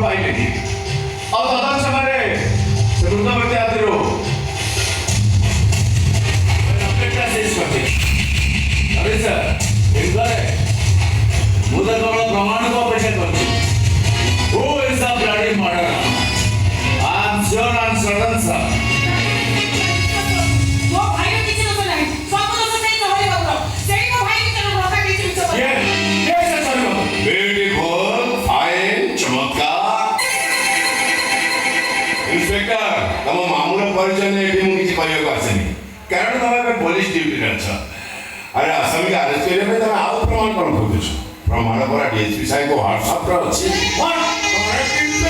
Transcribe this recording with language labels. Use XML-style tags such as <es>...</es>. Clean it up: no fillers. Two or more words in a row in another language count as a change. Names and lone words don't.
<or>ଆଉ ତଦନ୍ତ ସମୟରେ ସେ ବୃଦ୍ଧ ବ୍ୟକ୍ତି ହାତରୁ ଲକେଟଟା ସିଜ୍ କରିଛି। ସାର୍ ମୁଁ ତ କେବଳ ପ୍ରମାଣକୁ ଅପେକ୍ଷା କରିଛି।</or> <en>Who is the bloody murderer? I am sure and certain, sir.</en> <or>ମୋ ଭାଇର କିଛି ଦୋଷ ନାହିଁ। ସବୁ ଦୋଷ ସେଇ ଚହଳି ବାବୁର। ସେଇ ମୋ ଭାଇ ଭିତରେ ଧୋକା ଦେଇଛି ମିଛ କଥା।</or> <en>Yes, sir, beautiful, fine,</en> <or>ଚମତ୍କାର। ଇନ୍ସପେକ୍ଟର, ତମ ମାମୁର ପରିଚୟ ନେଇ ଏଠି ମୁଁ କିଛି କହିବାକୁ ଆସିନି, କାରଣ ତମେ ଏବେ ପୋଲିସ ଡ୍ୟୁଟିରେ ଅଛ। ଆରେ ଆସାମୀକି ଆରେଷ୍ଟ କରିବା ପାଇଁ ତମେ ଆଉ ପ୍ରମାଣ କ'ଣ ଖୋଜୁଛ? ପ୍ରମାଣ ପରା ଡିଏସ୍ପି ସାହେବଙ୍କ ହ୍ୱାଟ୍ସଆପ୍ରେ ଅଛି।</or>